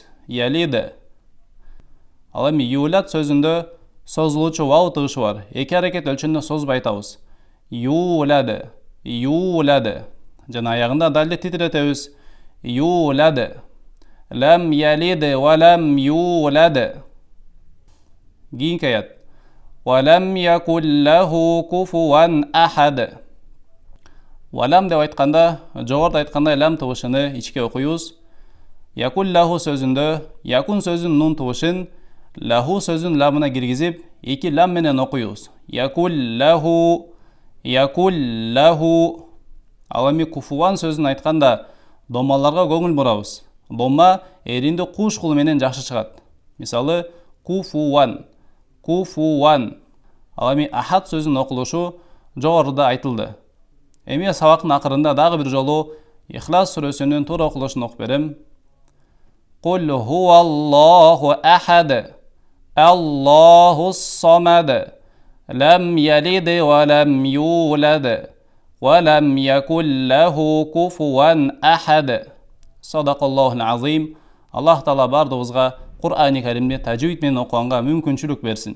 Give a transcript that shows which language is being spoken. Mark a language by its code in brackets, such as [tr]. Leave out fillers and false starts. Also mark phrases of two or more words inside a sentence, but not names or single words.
[ky] Ялид. Ал эми юлад сөзүндө созулуучу вау tıвышы бар. Эки аракет өлчөмдө созуп айтабыз. Юлад, юлад. Жана аягында далды титиретебиз. Юлад. [ar] لم يلد ولم يولد. [ky] Кийинки аят. [ar] ولم يكن له كفوا أحد. [ky] Валам деп айтканда, жогоруда айткандай лам tıвышыны ичке окуйбуз. [ar] يكن له [ky] сөзүндө якун сөзүнүн нун tıвышын лаху сөзүнүн ламына киргизип, эки лам менен окуйбуз. [ar] يكن له، يكن له. [ky] Ал эми куфуан сөзүн айтканда домаларга көңүл бурабыз. Дома эринде куш кулу менен жакшы чыгат. Мисалы, куфуан. Куфуан. Ал эми ахад сөзүнүн окулушу жогоруда айтылды. Эми сабактын акырында дагы бир жолу Ихлас сүрөсүнүн туура окулушун окуп берем. [ar] قل هو الله أحد. الله الصمد. لم يلد ولم يولد. ولم يكن له كفوا أحد. صدق الله العظيم. [ky] Аллах таала бардыгыбызга Кур'ани Каримди тажвид менен окуганга мүмкүнчүлүк берсин.